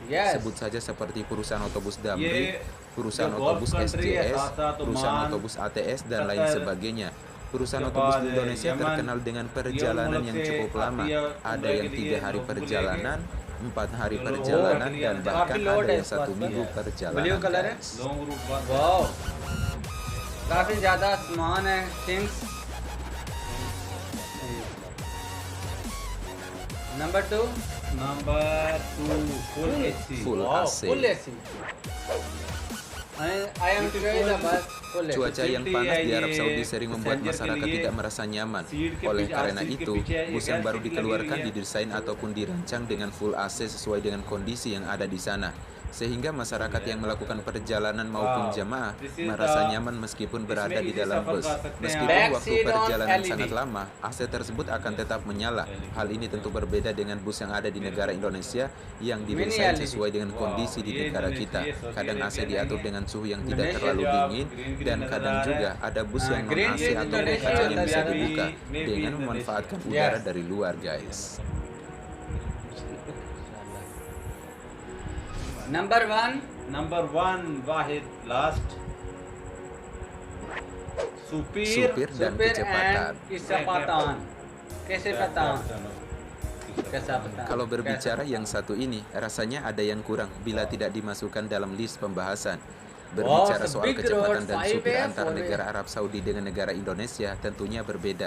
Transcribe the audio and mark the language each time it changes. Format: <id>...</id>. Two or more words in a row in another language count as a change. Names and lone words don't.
<id>Sebut saja seperti perusahaan otobus Damri, perusahaan otobus SJS, perusahaan otobus ATS, dan lain sebagainya. Perusahaan otobus di Indonesia terkenal dengan perjalanan yang cukup lama. Ada yang 3 hari perjalanan, 4 hari perjalanan, dan bahkan ada yang 1 minggu perjalanan. Guys.</id> <hi>वाओ, काफी ज्यादा सामान है थिंग्स। नंबर 2</hi> <en>full AC. Full wow, AC. full AC। I am enjoying the bus full AC।</en> <id>Cuaca yang panas di Arab Saudi sering membuat masyarakat tidak merasa nyaman. Oleh karena itu, bus yang baru dikeluarkan didesain ataupun dirancang dengan full AC sesuai dengan kondisi yang ada di sana. Sehingga masyarakat yang melakukan perjalanan maupun jamaah merasa nyaman meskipun berada di dalam bus. Meskipun waktu perjalanan sangat lama, AC tersebut akan tetap menyala. Hal ini tentu berbeda dengan bus yang ada di negara Indonesia yang didesain sesuai dengan kondisi di negara kita. Kadang AC diatur dengan suhu yang tidak terlalu dingin, dan kadang juga ada bus yang non-AC atau kacanya bisa dibuka dengan memanfaatkan udara dari luar, guys.</id> <hi>नंबर 1 वाहिद लास्ट</hi> <id>Supir dan kecepatan. Kalau berbicara yang satu ini, rasanya ada yang kurang bila tidak dimasukkan dalam list pembahasan. Berbicara soal kecepatan dan supir antar negara Arab Saudi dengan negara Indonesia tentunya berbeda.</id>